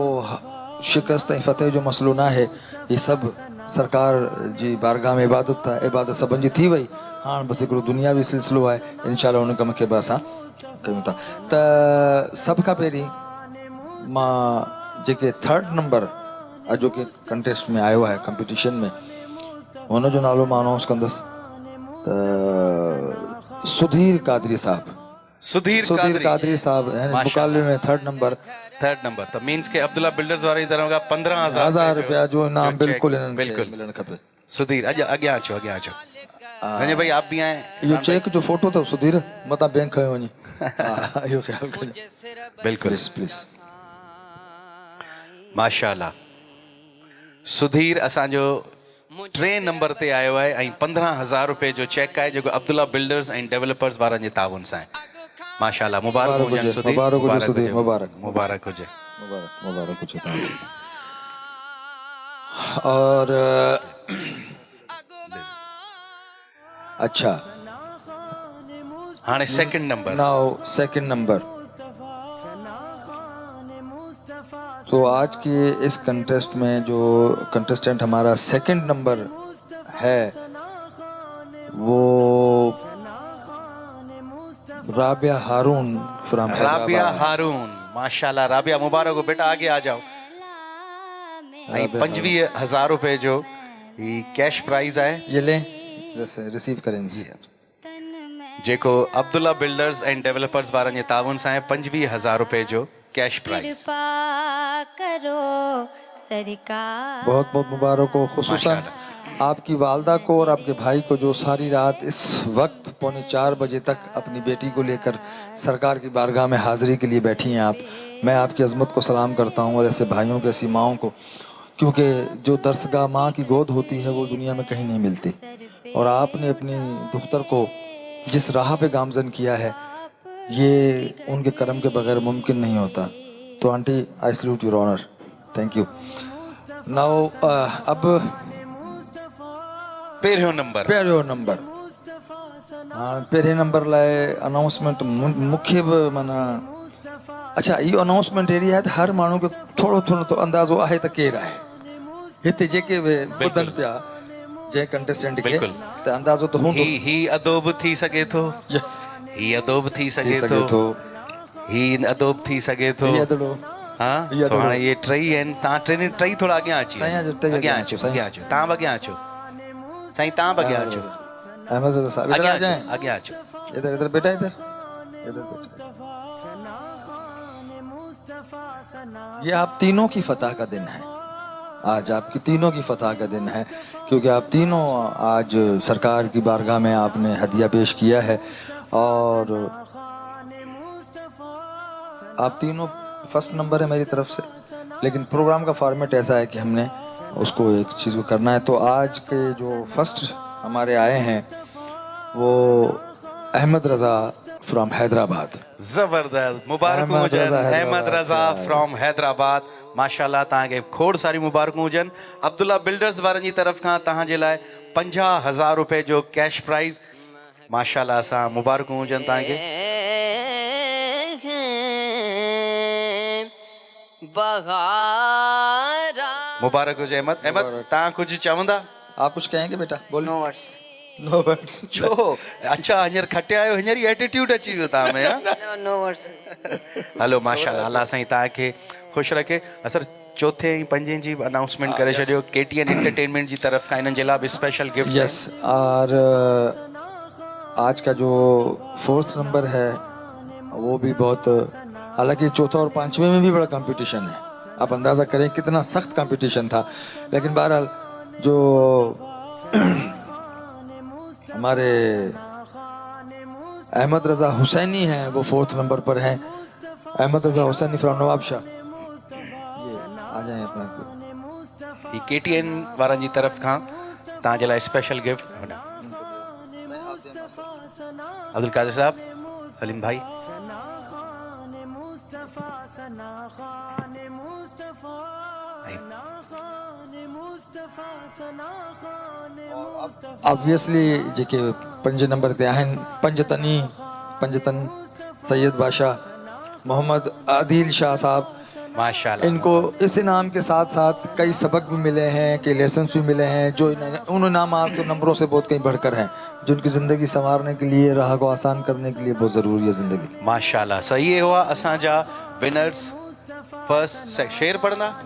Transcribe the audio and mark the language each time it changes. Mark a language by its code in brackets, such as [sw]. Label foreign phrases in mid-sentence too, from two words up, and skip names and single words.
[sd] शिकस्त ऐं फतेह जो मसइलो न आहे हीअ सभु सरकार जी बारगाह में इबादत आहे इबादत सभिनि जी थी वई हाणे बसि हिकिड़ो दुनियावी सिलसिलो आहे इंशाअल्लाह हुन कम खे बि असां कयूं था त सभ खां पहिरीं मां जेके 3rd नंबर अॼोके कंटेस्ट में आयो आहे कंपटीशन में हुन जो नालो मां अनाउंस कंदुसि त सुधीर कादरी साहब सुधीर [ur] سدھیر قادری صاحب ہیں مقابلے میں 3rd نمبر. [sd] 3rd नंबर त मींस के अब्दुल्ला बिल्डर्स वारी तरफ का 15,000 रुपया जो इनाम बिल्कुल बिल्कुल मिलण खपे। सुधीर अॻियां अचो रंजय भाई [ur] آپ بھی آئے [sd] इहो चेक जो फोटो अथव सुधीर मतां बैंक खयो वञी इहो ख़्याल कजो बिल्कुल प्लीज। माशाल्लाह सुधीर असांजो 3 नंबर ते आयो आहे ऐं 15,000 रुपए जो चेक आहे जेको अब्दुल्ला बिल्डर्स ऐं डेवलपर्स वारनि जे ताउन सां आहे। माशाल्लाह मुबारक हुजनि सुधीर, मुबारक हुजे सुधीर, मुबारक मुबारक हुजे, मुबारक हुजे तव्हांखे। [ur] اور اچھا [sd] हाणे 2nd नंबर। [en] Now 2nd number. [ur] تو آج کے اس کانٹیسٹ میں جو کانٹیسٹنٹ ہمارا 2nd نمبر ہے وہ رابعہ ہارون فرام رابعہ ہارون. ماشاءاللہ رابعہ مبارک ہو بیٹا، آگے آ جاؤ. [sd] ऐं 25,000 रुपए जो ये कैश प्राइज आहे, [ur] یہ لے جیسے ریسیو کریں جی. [sd] जेको अब्दुल्ला बिल्डर्स एंड डेवलपर्स वारनि जे ताउन सां आहे। 25,000 रुपए जो कैश प्राइज। करो सरकार। [ur] بہت بہت مبارک ہو، خصوصاً آپ کی والدہ کو اور آپ کے بھائی کو جو ساری رات اس وقت 3:45 بجے تک اپنی بیٹی کو لے کر سرکار کی بارگاہ میں حاضری کے لیے بیٹھی ہیں آپ. میں آپ کی عظمت کو سلام کرتا ہوں اور ایسے بھائیوں کے، ایسی ماؤں کو، کیونکہ جو درسگاہ ماں کی گود ہوتی ہے وہ دنیا میں کہیں نہیں ملتی. اور آپ نے اپنی دختر کو جس راہ پہ گامزن کیا ہے یہ ان کے کرم کے بغیر ممکن نہیں ہوتا. [en] तो आंटी I salute your honour, thank you. Now अब [sd] पहिरियों नंबर हाँ पहिरें नंबर लाइ अनाउंसमेंट मूंखे बि माना अच्छा इहो अनाउंसमेंट अहिड़ी आहे त हर माण्हू खे थोरो थोरो तो अंदाज़ो आहे त केरु आहे हिते जेके बि ॿुधनि पिया जंहिं कंटेस्टेंट खे त अंदाज़ो त हूंदो। ही अदोब थी सघे थो, ही अदोब थी सघे थो, ही अदोब थी सघे थो। हाँ हाणे ये टई आहिनि, तव्हां टई थोड़ा अॻियां अची अॻियां अचो तव्हां बि अॻियां अचो साईं, तव्हां बि अॻियां अचो। [ur] احمد رضا صاحب ادھر آ جائیں, آگے آ جاؤ, ادھر بیٹا ادھر یہ آپ تینوں کی فتح کا دن ہے. آج آپ کی تینوں کی فتح کا دن ہے کیونکہ آپ تینوں آج سرکار کی بارگاہ میں آپ نے ہدیہ پیش کیا ہے اور آپ تینوں فرسٹ نمبر ہے میری طرف سے. لیکن پروگرام کا فارمیٹ ایسا ہے کہ ہم نے اس کو ایک چیز کو کرنا ہے. تو آج کے جو فرسٹ ہمارے آئے ہیں وہ احمد رضا فرام حیدرآباد. [sd] ज़बरदस्त, मुबारक हुजन अहमद रज़ा फ्रॉम हैदराबाद। माशाल्लाह तव्हांखे खोड़ सारी मुबारकूं हुजनि। अब्दुल्ला बिल्डर्स वारनि जी तरफ़ खां तव्हांजे लाइ 50,000 रुपए जो कैश प्राइज़। माशाल्लाह असां मुबारकूं हुजनि तव्हांखे। मुबारक हुजे अहमद। अहमद तव्हां कुझु चवंदा? [ur] آپ کچھ کہیں گے بیٹا؟ بولو. [en] No words. [sd] छो? अच्छा हींअर खटे आयो, हींअर ई एटीट्यूड अची वियो तव्हां में। [en] No words. [sd] हलो माशाल्लाह, अल्लाह साईं तव्हांखे ख़ुशि रखे। असर चौथे ऐं पंजें जी अनाउंसमेंट करे छॾियो। KTN एंटरटेनमेंट जी तरफ़ खां इन्हनि जे लाइ बि स्पेशल गिफ्ट। [ur] یس، اور آج کا جو 4th نمبر ہے وہ بھی بہت، حالانکہ چوتھا اور 5ویں میں بھی بڑا کمپٹیشن ہے. آپ اندازہ کریں کتنا سخت کمپٹیشن تھا۔ لیکن بہرحال جو ہمارے احمد رضا حسینی ہیں وہ 4th نمبر پر ہیں. احمد رضا حسینی فرام نوابشاہ، یہ آ جائیں اپنا. [sd] KTN वारनि जी तरफ़ खां तव्हांजे लाइ स्पेशल गिफ्ट। अब्दुल कादिर साहब, सलीम भाई, ऑब्वियसली जेके 5 नंबर ते आहिनि पंजतन सैयद बादशाह मोहम्मद आदिल शाह साहब। माशाल्लाह, [ur] ان کو اس انعام کے ساتھ ساتھ کئی سبق بھی ملے ہیں، کئی لیسنز بھی ملے ہیں جو ان انعامات اور نمبروں سے بہت کہیں بڑھ کر ہیں، جو ان کی زندگی سنوارنے کے لیے، راہ کو آسان کرنے کے لیے بہت ضروری ہے زندگی. [sd] माशाल्लाह, [ur] صحیح ہوا [sd] असांजा विनर्स। [ur] فرسٹ شعر پڑھنا.